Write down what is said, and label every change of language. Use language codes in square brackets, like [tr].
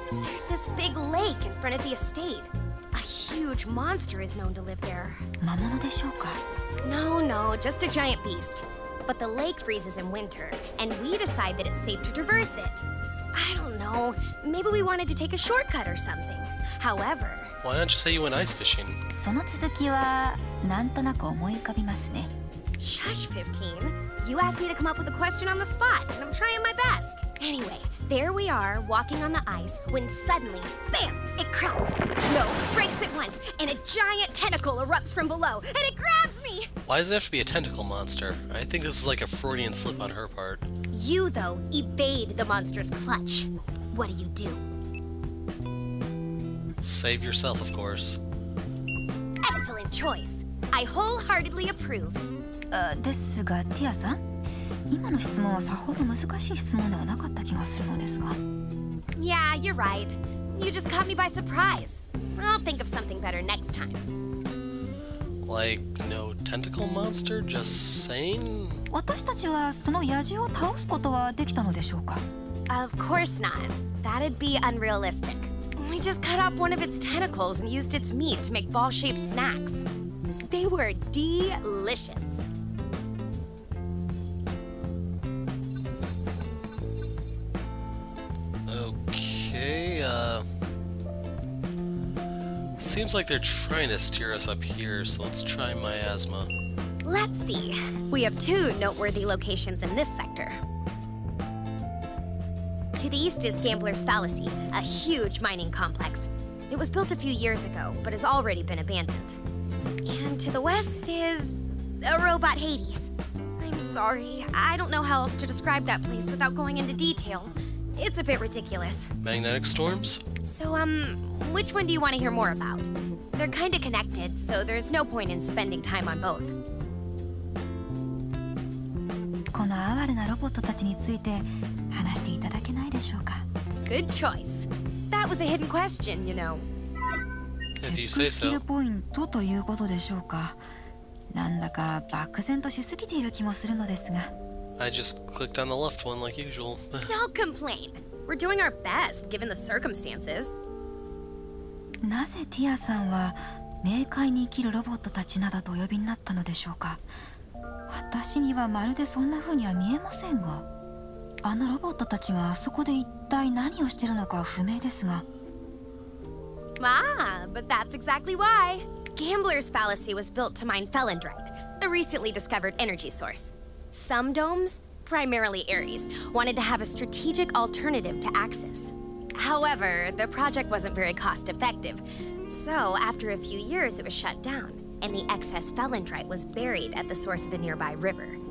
[en] There's this big lake in front of the estate. A huge monster is known to live there. [ja] 魔物でしょうか。 [en] No, just a giant beast. But the lake freezes in winter, and we decide that it's safe to traverse it. I don't know. Maybe we wanted to take a shortcut or something. However... Why don't you say you went ice fishing? [ja] その続きはなんとなく思い浮かびますね。 [en] Shush, 15. You asked me to come up with a question on the spot, and I'm trying my best. Anyway, there we are, walking on the ice, when suddenly, bam! It cracks. No, breaks at once, and a giant tentacle erupts from below, and it grabs me! Why does it have to be a tentacle monster? I think this is like a Freudian slip on her part. You, though, evade the monster's clutch. What do? Save yourself, of course. Excellent choice. I wholeheartedly approve. [ja] ですが、ティアさん、今の質問はさほど難しい質問ではなかった気がするのですが。 [en] Yeah, you're right. You just caught me by surprise. I'll think of something better next time. Like, no tentacle monster? Just saying? [ja] 私たちはその野獣を倒すことはできたのでしょうか？ [en] Of course not. That'd be unrealistic. We just cut off one of its tentacles and used its meat to make ball-shaped snacks. They were delicious. Okay, seems like they're trying to steer us up here, so let's try miasma. Let's see. We have 2 noteworthy locations in this sector. To the east is Gambler's Fallacy, a huge mining complex. It was built a few years ago, but has already been abandoned. And to the west is... a robot Hades. I'm sorry, I don't know how else to describe that place without going into detail. It's a bit ridiculous. Magnetic storms? So, which one do you want to hear more about? They're kinda connected, so there's no point in spending time on both. [ja] この哀れなロボットたちについて話していただけないでしょうか。 [en] Good choice. That was a hidden question, you know. If you say [ja] スキル [en] so. [ja] ポイントということでしょうか。なんだか漠然としすぎている気もするのですが。 [en] I just clicked on the left one like usual. Don't complain. We're doing our best, given the circumstances. [ja] なぜティアさんは冥界に生きるロボットたちなどとお呼びになったのでしょうか。私にはまるでそんな風には見えませんが、あのロボットたちがあそこで一体何をしているのか不明ですが。 [en] Ah, but that's exactly why. Gambler's Fallacy was built to mine felendrite, a recently discovered energy source. Some domes, primarily Ares, wanted to have a strategic alternative to Axis. However, the project wasn't very cost-effective, so after a few years it was shut down, and the excess felendrite was buried at the source of a nearby river.